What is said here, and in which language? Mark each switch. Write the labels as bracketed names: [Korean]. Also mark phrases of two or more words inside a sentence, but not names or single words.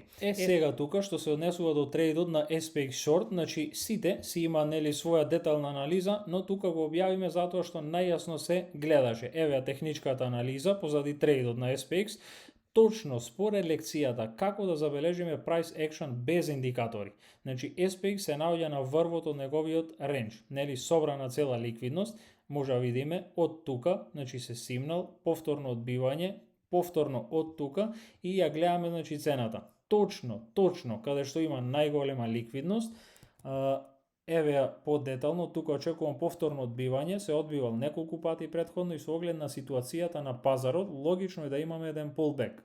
[Macedonian] Сега тука што се однесува до трейдот на SPX Short, значи сите си има нели своја детална анализа, но тука го објавиме затоа што најасно се гледаше. Еве техничката анализа позади трейдот на SPX, точно според лекцијата како да забележиме [English] price action [Macedonian] без индикатори. Значи SPX се наоѓа на врвот од неговиот рендж, нели собрана цела ликвидност, може да видиме од тука, значи се симнал, повторно одбивање, повторно од тука и ја гледаме значи цената. Точно каде што има најголема ликвидност, еве ја подетално, тука очекувам повторно одбивање, се одбивал неколку пати претходно и со оглед на ситуацијата на пазарот, логично е да имаме еден pullback.